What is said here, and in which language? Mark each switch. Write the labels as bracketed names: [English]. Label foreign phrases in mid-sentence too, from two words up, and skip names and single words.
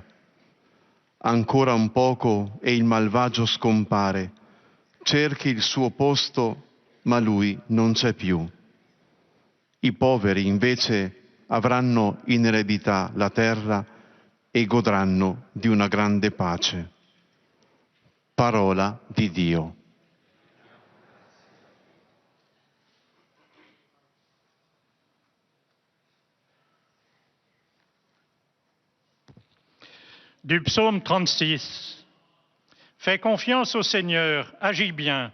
[Italian] Ancora un poco e il malvagio scompare, cerchi il suo posto, ma lui non c'è più. I poveri invece avranno in eredità la terra e godranno di una grande pace. Parola di Dio. [French] Du psaume 36. Fais confiance au Seigneur, agis bien.